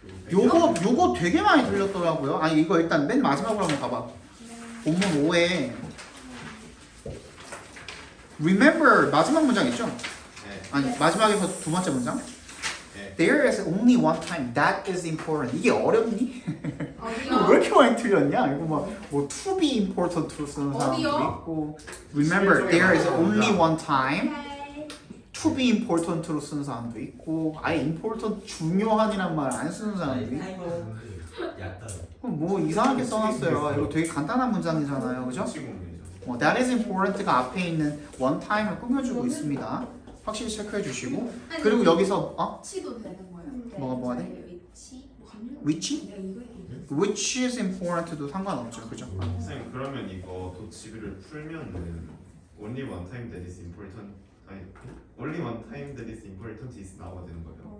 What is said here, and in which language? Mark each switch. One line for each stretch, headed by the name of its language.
Korean: 요거 되게 많이 들렸더라고요. 아니 이거 일단 맨 마지막으로 한번 봐봐. 본문 5에 Remember 마지막 문장 있죠? 네. 아니 마지막에서 두 번째 문장. 네.
English: There is only one time that is important.
Korean: 이게 어렵니? 이거 어디요? 왜 이렇게 많이 틀렸냐?
English: 이거 뭐 to be important로
Korean: 쓰는 사람도 어디요? 있고
English: Remember there is only one time
Korean: 오케이.
English: to be important
Korean: 로 쓰는 사람도 있고 아예 important 중요한이란 말 안 쓰는 사람도 있고 약간. 뭐 이상하게 써놨어요. 이거 되게 간단한 문장이잖아요. 그죠?
English: That is important가
Korean: 앞에 있는
English: one time을
Korean: 꾸며주고 있습니다. 확실히 체크해 주시고 그리고 여기서 치도 되는 거예요. 뭐가 돼? 위치. 위치? 내가 이거 얘기했어.
English: which is important도
Korean: 상관없죠, 그죠? 선생님 그러면 이거 도치비를 풀면은
English: only one time that is important
Korean: 아니
English: only one time that is important is
Korean: 나와야 되는 거예요.